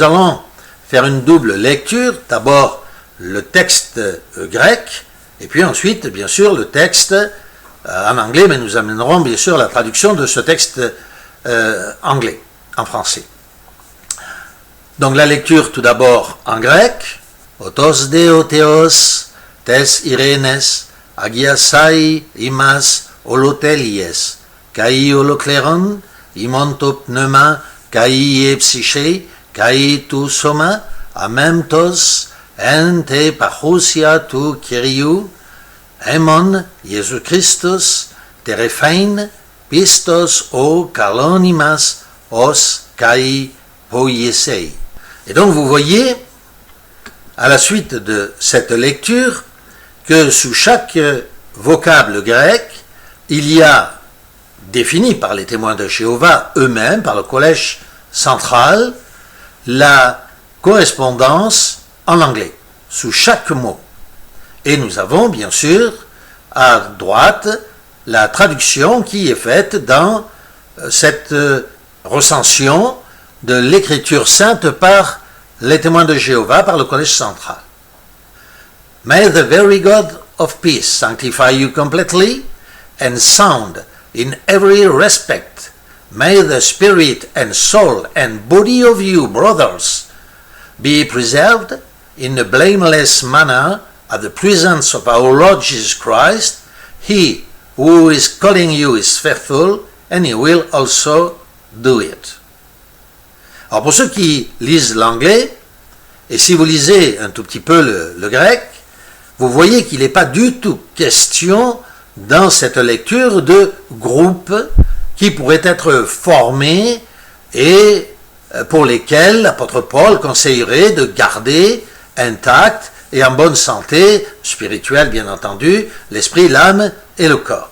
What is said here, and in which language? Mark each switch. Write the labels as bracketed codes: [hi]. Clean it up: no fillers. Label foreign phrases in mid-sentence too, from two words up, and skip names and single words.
[fr] Nous allons faire une double lecture, d'abord le texte grec, et puis ensuite, bien sûr, le texte en anglais, mais nous amènerons bien sûr la traduction de ce texte anglais, en français. Donc la lecture tout d'abord en grec, [el] Αὐτὸς δὲ ὁ θεὸς τῆς εἰρήνης ἁγιάσαι ὑμᾶς ὁλοτελεῖς καὶ ὁλόκληρον ὑμῶν τὸ πνεῦμα καὶ ψυχὴ καὶ τὸ σῶμα ἀμέμπτως ἐν τῇ παρουσίᾳ τοῦ κυρίου ἡμῶν Jésus Christus τηρηθείη πιστὸς ὁ καλῶν ὑμᾶς ὃς καὶ ποιήσει. [fr] Et donc vous voyez, à la suite de cette lecture, que sous chaque vocable grec, il y a, défini par les témoins de Jéhovah eux-mêmes, par le collège central, la correspondance en anglais, sous chaque mot. Et nous avons bien sûr à droite la traduction qui est faite dans cette recension de l'écriture sainte par les témoins de Jéhovah, par le collège central. [en] May the very God of peace sanctify you completely and sound in every respect. May the spirit and soul and body of you, brothers, be preserved in a blameless manner at the presence of our Lord Jesus Christ. He who is calling you is faithful, and he will also do it. [fr] Alors pour ceux qui lisent l'anglais, et si vous lisez un tout petit peu le grec, vous voyez qu'il n'est pas du tout question dans cette lecture de groupes qui pourraient être formés et pour lesquels l'apôtre Paul conseillerait de garder intact et en bonne santé spirituelle, bien entendu, l'esprit, l'âme et le corps.